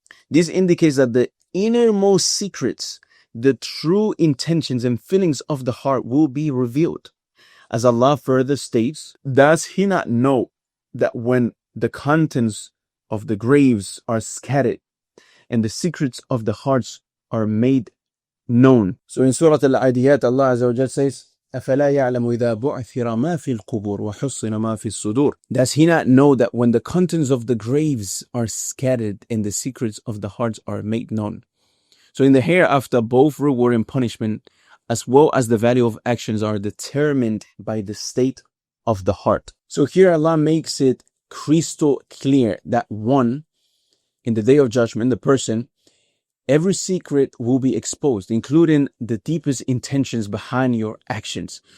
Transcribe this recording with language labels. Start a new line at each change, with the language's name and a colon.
English: This indicates that the innermost secrets, the true intentions and feelings of the heart will be revealed. As Allah further states, does He not know that when the contents of the graves are scattered and the secrets of the hearts are made known? So in Surah Al-Adiyat, Allah Azza wa Jal says,
Arabic: أَفَلَا يَعْلَمُ إِذَا بُعْثِرَ مَا فِي الْقُبُورِ وَحُصِّنَ مَا فِي الصُّدُورِ.
English: Does he not know that when the contents of the graves are scattered and the secrets of the hearts are made known? So in the hereafter, both reward and punishment as well as the value of actions are determined by the state of the heart. So here Allah makes it crystal clear that one, in the day of judgment, the person, every secret will be exposed, including the deepest intentions behind your actions.